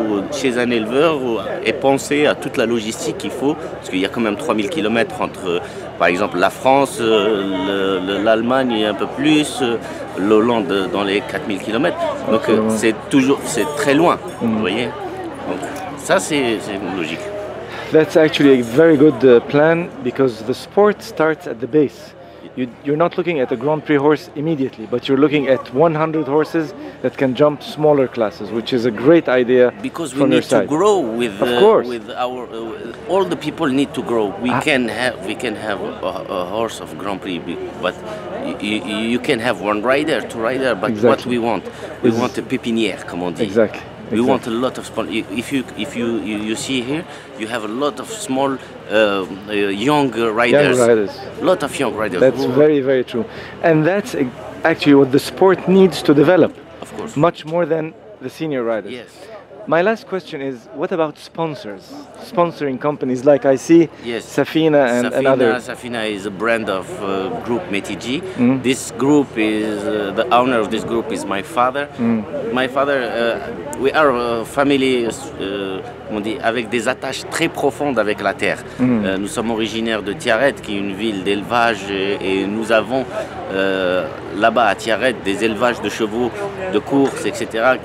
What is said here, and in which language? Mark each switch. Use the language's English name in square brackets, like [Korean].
[French] chez un éleveur et penser à toute la logistique qu'il faut, parce qu'il y a quand même 3000 km entre, par exemple, la France, l'Allemagne et un peu plus, l'Hollande dans les 4000 km. Donc c'est très loin, vous voyez. Donc ça, c'est logique. [English] That's actually a very good plan because the sport starts at the base. You're not looking at a Grand Prix horse immediately, but you're looking at 100 horses that can jump smaller classes, which is a great idea. Because we need to grow with our all the people need to grow. We can have a horse of Grand Prix, but you can have one rider, two rider. But what we want a pépinière, [French] comme on dit. [English] Exactly. We want a lot of small. If you see here, you have a lot of small young riders. Young riders. Lot of young riders. That's very, very true. And that's actually what the sport needs to develop. Of course. Much more than the senior riders. Yes. My last question is, what about sponsors? Sponsoring companies like I see Safina and others. Safina is a brand of group Metiji. This group is, the owner of this group is my father. My father, we are a family [French] on dit, avec des attaches très profondes avec la terre. Nous sommes originaires de Tiaret, qui est une ville d'élevage, et nous avons là-bas à Tiaret des élevages de chevaux, de courses, etc.